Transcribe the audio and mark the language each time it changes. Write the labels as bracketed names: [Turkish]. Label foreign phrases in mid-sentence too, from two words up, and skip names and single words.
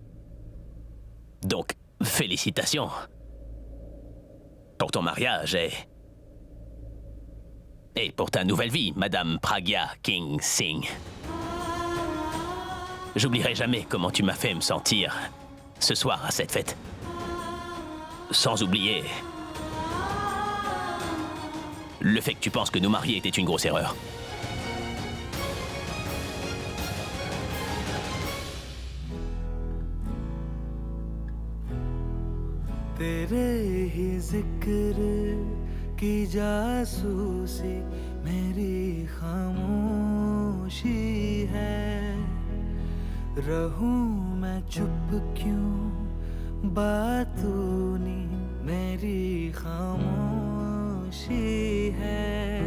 [French] Donc, félicitations pour ton mariage et pour ta nouvelle vie, Madame Pragya King Singh. J'oublierai jamais comment tu m'as fait me sentir ce soir à cette fête. Sans oublier Le fait que tu penses que nous marier était une grosse erreur. [Hindi] तेरे ही जिक्र की जासूसी मेरी खामोशी है रहूं मैं चुप क्यों बातों नी मेरी खामोशी है